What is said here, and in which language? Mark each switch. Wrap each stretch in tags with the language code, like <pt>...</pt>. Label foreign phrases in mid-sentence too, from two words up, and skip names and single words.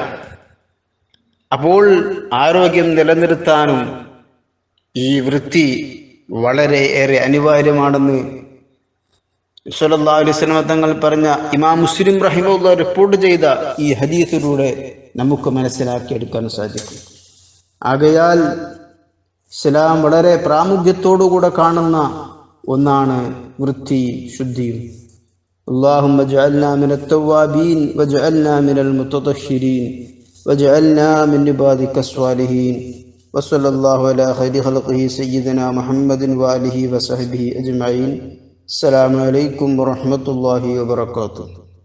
<ml>അപ്പോൾ ആരോഗ്യം നിലനിർത്താനും ഈ വൃത്തി വളരെ ഏറെ അനിവാര്യമാണെന്ന്</ml> <ar>صلى الله عليه وسلم</ar> <ml>തങ്ങൾ പറഞ്ഞ ഇമാം മുസ്ലിം റഹിമഹുല്ലാഹ് റിപ്പോർട്ട് ചെയ്ത ഈ ഹദീസിലൂടെ നമുക്ക് മനസ്സിലാക്കിയെടുക്കാൻ സാധിക്കും. ആകയാൽ ഇസ്ലാം വളരെ പ്രാമുഖ്യത്തോടുകൂടെ കാണുന്ന ഒന്നാണ് വൃത്തി, ശുദ്ധിയും.</ml> <ar>اللهم اجعلنا من التوابين واجعلنا من المتطهرين واجعلنا من عبادك الصالحين وصلى الله على خير خلقه سيدنا محمد وآله وصحبه أجمعين. السلام عليكم ورحمة الله وبركاته.</ar>